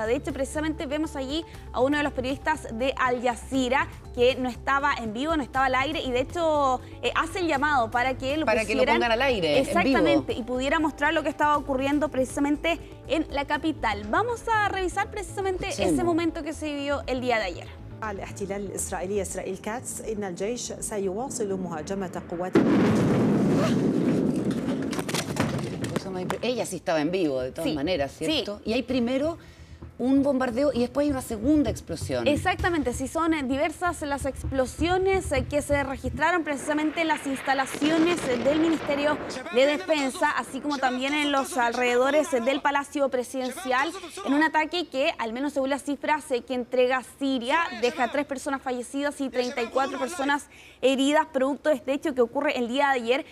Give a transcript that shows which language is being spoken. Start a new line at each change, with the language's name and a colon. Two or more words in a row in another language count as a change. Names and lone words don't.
Spanish: De hecho, precisamente vemos allí a uno de los periodistas de Al Jazeera que no estaba en vivo, no estaba al aire, y de hecho hace el llamado para que lo pongan al aire. Exactamente, y pudiera mostrar lo que estaba ocurriendo precisamente en la capital. Vamos a revisar precisamente ese momento que se vivió el día de ayer.
Arabic: الاحتلال الإسرائيلي إسرائيل كاتس إن الجيش سيواصل مهاجمة قوات.
Spanish: Ella sí estaba en vivo, de todas maneras, ¿cierto? Sí. Y hay primero un bombardeo y después hay una segunda explosión. Exactamente, sí, son diversas las explosiones que se registraron precisamente en las instalaciones del Ministerio de Defensa, así como también en los alrededores del Palacio Presidencial, en un ataque que, al menos según las cifras que entrega Siria, deja 3 personas fallecidas y 34 personas heridas, producto de este hecho que ocurre el día de ayer.